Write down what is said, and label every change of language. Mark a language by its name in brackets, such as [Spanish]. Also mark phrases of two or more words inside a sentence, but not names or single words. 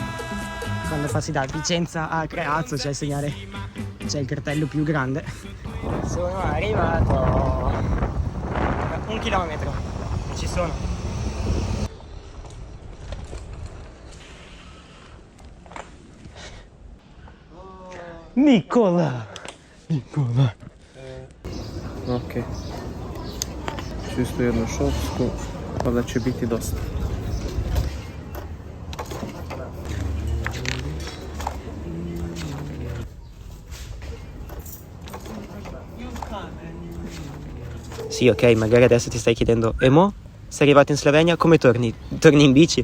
[Italian] Quando passi da Vicenza a Creazzo c'è il segnale, c'è il cartello più grande. Sono arrivato a 1 chilometro, ci sono. Nicola! Ok. [Serbian] Čisto jednu šopsku, pa da će biti dosta. [Italian] Sì, ok, magari adesso ti stai chiedendo, e mo? Sei arrivato in Slovenia, come torni? Torni in bici?